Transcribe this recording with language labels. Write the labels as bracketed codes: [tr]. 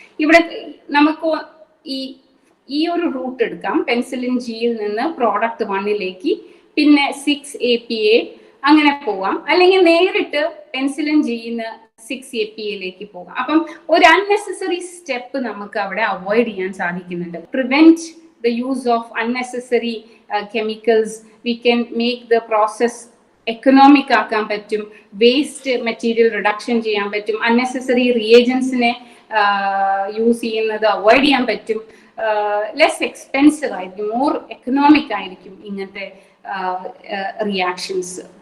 [ml] ഇവിടെ നമുക്ക് ഈ ഒരു റൂട്ട് എടുക്കാം. പെൻസിലിൻ ജിയിൽ നിന്ന് പ്രോഡക്റ്റ് 1ലേക്ക്, പിന്നെ 6 APA അങ്ങനെ പോവാം. അല്ലെങ്കിൽ നേരിട്ട് പെൻസിലിൻ ജിന്ന് 6 APA പോകാം. അപ്പം ഒരു അൺനെസസറി സ്റ്റെപ്പ് നമുക്ക് അവിടെ അവോയ്ഡ് ചെയ്യാൻ സാധിക്കുന്നുണ്ട്. [en] Prevent the use of unnecessary chemicals. We can make the process economic [ml] ആക്കാൻ പറ്റും, വേസ്റ്റ് മെറ്റീരിയൽ റിഡക്ഷൻ ചെയ്യാൻ പറ്റും, അൺനെസസറി റിയേജൻസിനെ യൂസ് ചെയ്യുന്നത് അവോയ്ഡ് ചെയ്യാൻ പറ്റും, ലെസ് എക്സ്പെൻസീവ് ആയിരിക്കും, മോർ എക്കണോമിക് ആയിരിക്കും ഇങ്ങനത്തെ റിയാക്ഷൻസ്.